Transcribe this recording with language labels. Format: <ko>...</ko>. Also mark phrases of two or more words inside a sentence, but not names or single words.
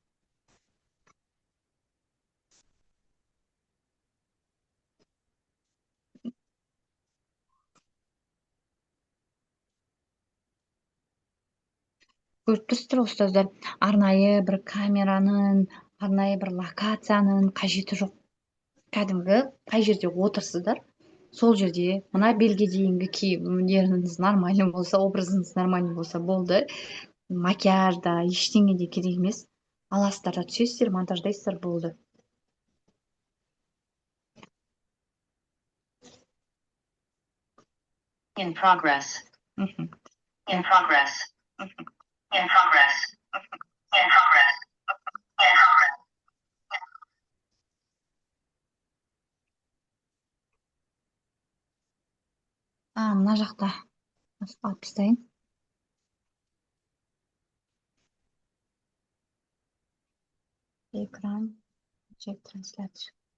<kk>Көріп тұрсыздар, ұстаздар, арнайы бір камераның, арнайы бір локацияның қажеті жоқ. Кәдімгі қай жерде отырсыздар, сол жерде мына белге дейінгі киімдеріңіз нормальный болса, образыңыз нормальный болса болды. Макияж да, ештеңе де керек емес. Аласыздар да түсесіздер, монтаждайсыздар, болды.</kk> <en>In progress. In progress. In progress. In progress. In progress.</en> <kk>Мына жақта алып тастайын. Экран, чек трансляция.</kk>